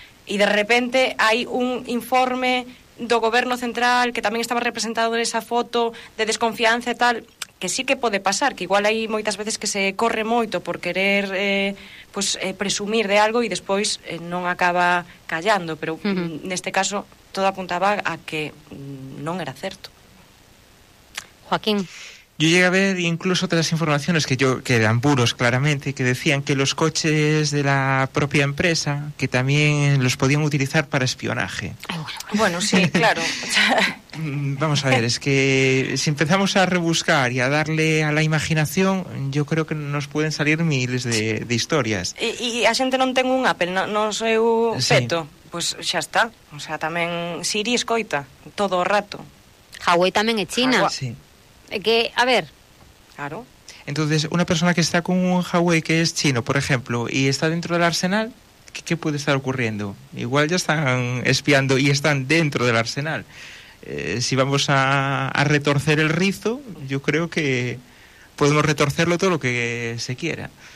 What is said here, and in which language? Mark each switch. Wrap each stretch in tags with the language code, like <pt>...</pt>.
<gl>e de repente hai un informe do goberno central que tamén estaba representado nesa foto de desconfianza e tal, que sí que pode pasar, que igual hai moitas veces que se corre moito por querer presumir de algo e despois non acaba callando, pero neste caso todo apuntaba a que non era certo.</gl> <es>Joaquín. Yo llegué a ver incluso otras informaciones que eran puros claramente, que decían que los coches de la propia empresa, que también los podían utilizar para espionaje. Bueno, sí, claro. Vamos a ver, es que si empezamos a rebuscar y a darle a la imaginación, yo creo que nos pueden salir miles de historias.</es> <gl>Y a xente non ten un Apple, non soy un peto. Sí. Pues xa está. O sea, tamén Siri escoita todo o rato. Huawei tamén é China.</gl> <es>Sí. Que, a ver. Claro. Entonces, una persona que está con un Huawei que es chino, por ejemplo, y está dentro del arsenal, ¿qué puede estar ocurriendo? Igual ya están espiando y están dentro del arsenal. Si vamos a retorcer el rizo, yo creo que podemos retorcerlo todo lo que se quiera.</es>